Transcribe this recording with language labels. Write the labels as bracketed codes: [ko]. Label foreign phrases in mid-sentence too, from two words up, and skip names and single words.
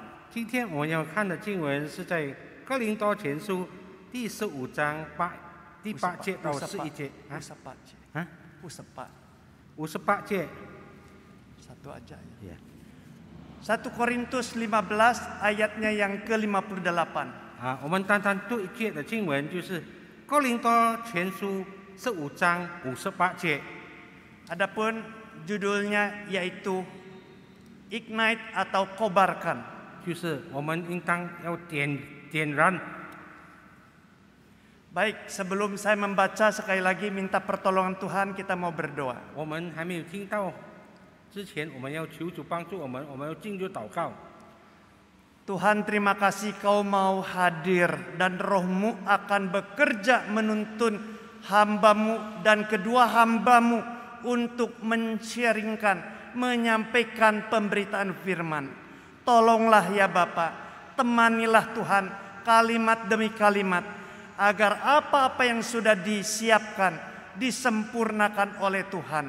[zh] 今天我们要看的经文是在哥林多前书第15章第8节到11节58节 [id] Satu aja ya. Ya. 1 Korintus 15 ayatnya yang ke-58. [zh] 我们单单读一节的经文，就是哥林多前书15章58节。 [id] Adapun judulnya yaitu Ignite atau kobarkan. [zh] 就是我们应当要点燃。 [id] Baik, sebelum saya membaca sekali lagi minta pertolongan Tuhan, kita mau berdoa. [zh] 我们还没有听到之前，我们要求主帮助我们，我们要进入祷告。 [id] Tuhan, terima kasih Kau mau hadir dan Roh-Mu akan bekerja menuntun hamba-Mu dan kedua hamba-Mu untuk men-sharingkan, menyampaikan pemberitaan firman. Tolonglah ya Bapa, temanilah Tuhan kalimat demi kalimat, agar apa-apa yang sudah disiapkan disempurnakan oleh Tuhan.